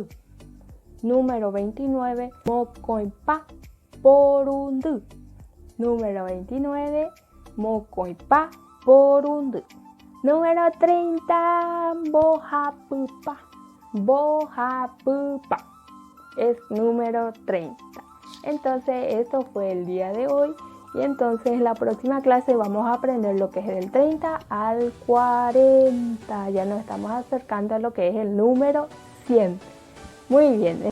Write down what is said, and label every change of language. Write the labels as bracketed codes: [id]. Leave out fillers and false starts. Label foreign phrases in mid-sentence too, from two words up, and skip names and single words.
[es] Número 29, [gn] mocoipa porundu. [es] Número 29, [gn] mocoipa porundu. [es] Número 30, bojapupa. Bojapupa. Es número 30. Entonces, esto fue el día de hoy. Y entonces, la próxima clase vamos a aprender lo que es del 30 al 40. Ya nos estamos acercando a lo que es el número 100. Muy bien.